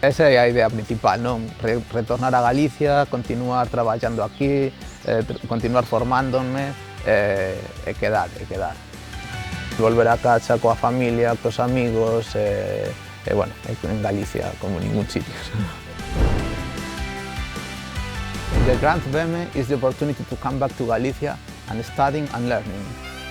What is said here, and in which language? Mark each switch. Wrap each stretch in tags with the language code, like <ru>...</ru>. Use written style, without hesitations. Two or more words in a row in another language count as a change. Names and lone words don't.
<gl>Esa é a idea principal, non? Retornar a Galicia, continuar traballando aquí, continuar formándome e quedar. Volver a casa coa familia, cos amigos e bueno, en Galicia como ningún sitio.</gl> <en>The Grant BEME is the opportunity to come back to Galicia and studying and learning.</en>